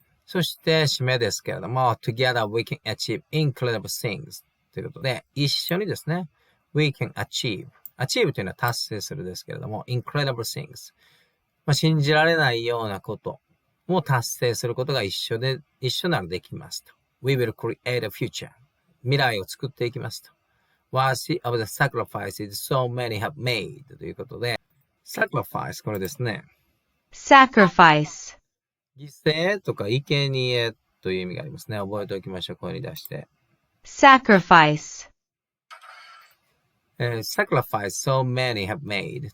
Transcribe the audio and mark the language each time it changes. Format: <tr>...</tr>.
<ja>そして締めですけれども、</ja> <en>together we can achieve incredible things</en> <ja>ということで、一緒にですね、</ja> <en>we can achieve。</en> <ja>achieve というのは達成するですけれども、</ja> <en>incredible things。</en> <ja>信じられないようなことも達成することが一緒ならできますと。</ja> <en>We will create a future.</en> <ja>未来を作っていきますと。</ja> <en>Worthy of the sacrifices so many have made</en> <ja>ということで、</ja> <en>sacrifice</en> <ja>これですね。</ja> <en>sacrifice,</en> <ja>犠牲とか生贄という意味がありますね。覚えておきましょう。声に出して。</ja> <en>sacrifice, sacrifice so many have made.</en>